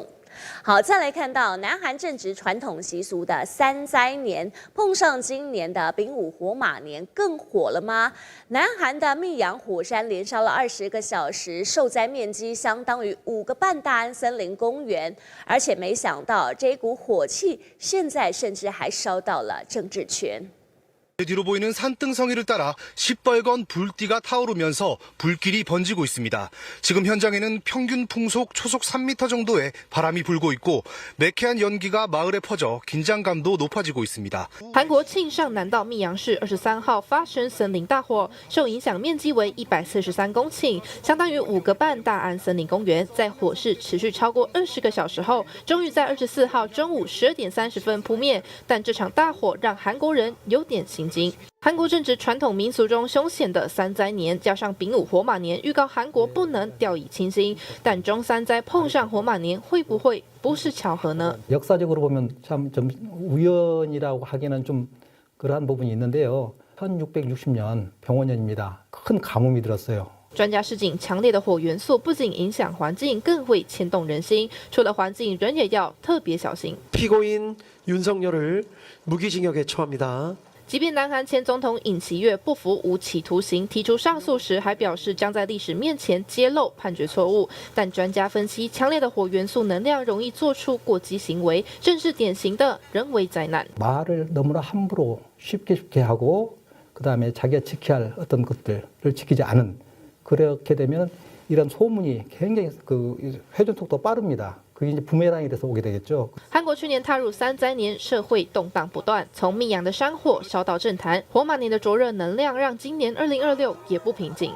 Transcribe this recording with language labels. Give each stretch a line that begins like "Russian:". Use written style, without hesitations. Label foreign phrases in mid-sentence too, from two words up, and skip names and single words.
Chinese: 好，再来看到南韩正值传统习俗的3灾年，碰上今年的丙午火马年，更火了吗？南韩的密阳火山连烧了20个小时，受灾面积相当于5个半大安森林公园，而且没想到这一股火气现在甚至还烧到了政治圈。
Korean: 뒤로 보이는 산등성이를 따라 시뻘건 불띠가 타오르면서 불길이 번지고 있습니다. 지금 현장에는 평균 풍속 초속 3m 정도의 바람이 불고 있고 매캐한 연기가 마을에 퍼져 긴장감도 높아지고 있습니다.
Chinese: 韩国庆尚南道密阳市23号发生森林大火，受影响面积为143公顷，相当于5个半大安森林公园。在火势持续超过20个小时后，终于在24号中午12点30分扑灭。但这场大火让韩国人有点心。 韩国正值传统民俗中凶险的3灾年，加上丙午火马年，预告韩国不能掉以轻心。但中3灾碰上火马年，会不会不是巧合呢？
Korean: 역사적으로 보면 참 좀 우연이라고 하기는 좀 그러한 부분이 있는데요. 1660년 병원년입니다. 큰 가뭄이 들었어요.
Chinese: 专家示警，强烈的火元素不仅影响环境，更会牵动人心。除了环境，人也要特别小心。
Korean: 피고인 윤석열을 무기징역에 처합니다.
Chinese: 即便南韩前总统尹锡悦不服无期徒刑，提出上诉时还表示将在历史面前揭露判决错误。但专家分析，强烈的火元素能量容易做出过激行为，正是典型的人为灾难。
Korean: 말을 너무나 함부로 쉽게 하고 그다음에 자기가 지켜야 할 어떤 것들을 지키지 않은 그렇게 되면 이런 소문이 굉장히 그 회전 속도가 빠릅니다. 그게 이제 부메랑이 돼서 오게 되겠죠.
Chinese: 韩国去年踏入3灾年，社会动荡不断，从密阳的山火烧到政坛，火马年的灼热能量让今年2026也不平静。